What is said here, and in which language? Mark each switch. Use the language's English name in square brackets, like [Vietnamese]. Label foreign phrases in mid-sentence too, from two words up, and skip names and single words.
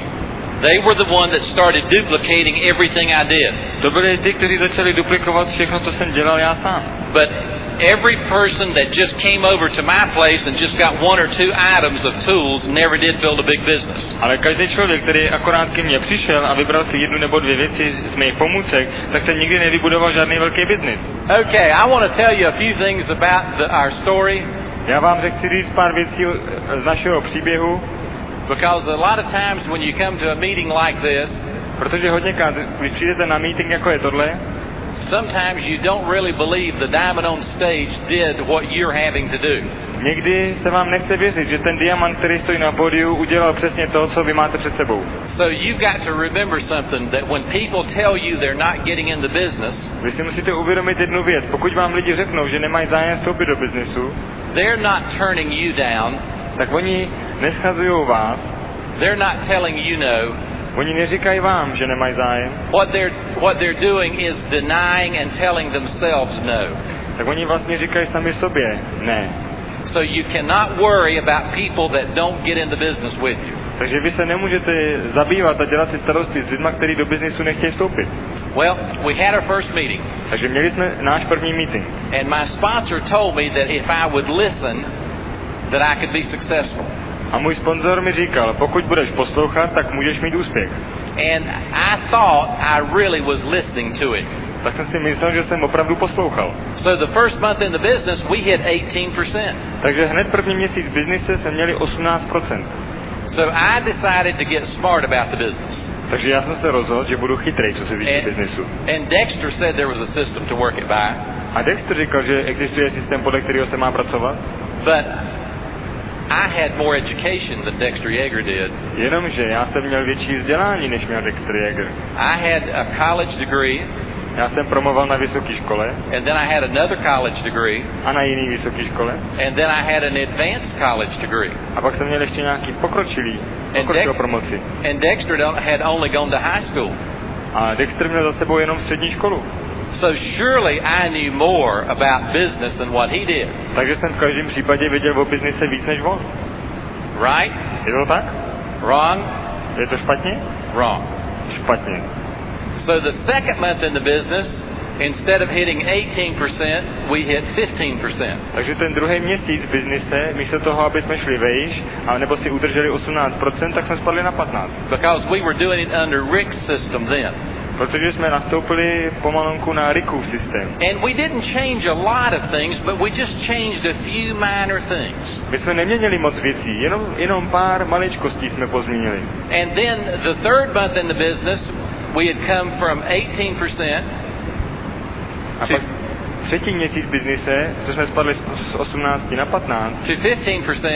[English] They were the one that started duplicating everything I did. [Czech] To byli ty, kteří začali duplikovat všechno, co jsem dělal já sám. [English] But every person that just came over to my place and just got one or two items of tools never did build a big business. [Czech] Ale každý člověk, který akorát ke mně přišel a vybral si jednu nebo dvě věci z mých pomůcek, tak ten nikdy nevybudoval žádný velký biznis. [English] Okay, I want to tell you a few things about our story. [Czech] Já vám chci říct pár věcí z našeho příběhu. [English] Because a lot of times when you come to a meeting like this, [Czech] protože hodněkrát, když přijdete na meeting jako je tohle, [English] Sometimes you don't really believe the diamond on stage did what you're having to do. [Czech] Někdy se vám nechce věřit, že ten diamant, který stojí na pódiu, udělal přesně to, co vy máte před sebou. [English] So you've got to remember something, that when people tell you they're not getting into business, [Czech] Vy si musíte uvědomit jednu věc. Pokud vám lidi řeknou, že nemají zájem vstoupit do biznesu, [English] they're not turning you down. [Czech] tak oni neschazují vás, [English] They're not telling you no. [Czech] oni neříkají vám, že nemají zájem, [English] What they're doing is denying and telling themselves no. [Czech] tak oni vlastně říkají sami sobě ne. [English] So you cannot worry about people that don't get into business with you. [Czech] Takže vy se nemůžete zabývat a dělat si starosti s lidmi, kteří do biznesu nechtějí vstoupit. [English] Well, we had our first meeting, [Czech] Takže měli jsme náš první meeting. [English] and my sponsor told me that if I would listen, that I could be successful. [Czech] A můj sponzor mi říkal, pokud budeš poslouchat, tak můžeš mít úspěch. [English] And I thought I really was listening to it. [Czech] Tak jsem si myslel, že jsem opravdu poslouchal. [English] So the first month in the business, we hit 18%. [Czech] Takže hned první měsíc v biznise jsme měli 18%. [English] So I decided to get smart about the business. [Czech] Takže já jsem se rozhodl, že budu chytrý, co se týče biznesu. [English] And Dexter said there was a system to work it by. [Czech] A Dexter říkal, že existuje systém, podle kterého se má pracovat. [English] But I had more education than Dexter Yeager did. [Czech] Jenomže já jsem měl větší vzdělání, než měl Dexter Yeager. [English] I had a college degree, [Czech] Já jsem promoval na vysoké škole [English] and then I had another college degree, [Czech] a na jiný vysoké škole. [English] and then I had an advanced college degree. [Czech] A pak jsem měl ještě nějaký pokročilou promoci. [English] And Dexter had only gone to high school. [Czech] A Dexter měl za sebou jenom střední školu. [English] So surely I knew more about business than what he did. [Czech] Takže jsem v každém případě věděl o biznise víc než on. [English] Right? [Czech] Je to tak? [English] Wrong? [Czech] Je to špatně? [English] Wrong. [Czech] Špatně. [English] So the second month in the business, instead of hitting 18%, we hit 15%. [Czech] Takže ten druhý měsíc v biznise, místo toho, aby jsme šli vejš, nebo si udrželi 18%, tak jsme spadli na 15%. [English] Because we were doing it under Rick's system then. [Czech] Protože jsme nastoupili pomalonku na Rickův systém. [English] And we didn't change a lot of things, but we just changed a few minor things. [Czech] My jsme neměnili moc věcí, jenom pár maličkostí jsme pozměnili. [English] And then the third month in the business, we had come from 18% [Czech] A pak třetí měsíc v biznise, co jsme spadli z 18 na 15, [English] to 15%.